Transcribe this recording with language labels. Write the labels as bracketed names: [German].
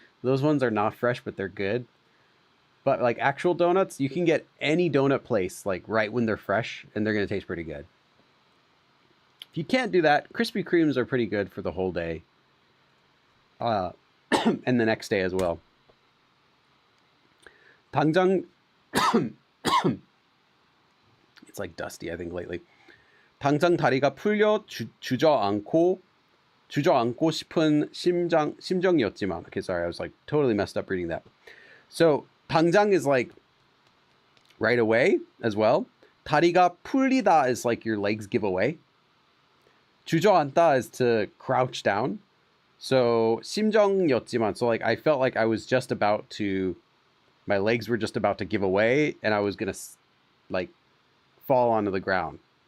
[English] Those ones are not fresh, but they're good. But like actual donuts, you can get any donut place like right when they're fresh, and they're going to taste pretty good. If you can't do that, Krispy Kremes are pretty good for the whole day. And the next day as well. [Korean] 당장 [English] it's like dusty, I think, lately. [Korean] 당장 다리가 풀려 주저앉고 싶은 심정이었지만. [English] Okay, sorry, I was like totally messed up reading that. So [Korean] 당장 [English] is like right away as well. [Korean] 다리가 풀리다 [English] is like your legs give away. [Korean] 주저앉다 [English] is to crouch down. So [Korean] 심정이었지만, [English] so like I felt like I was just about to, my legs were just about to give away, and I was gonna like fall onto the ground.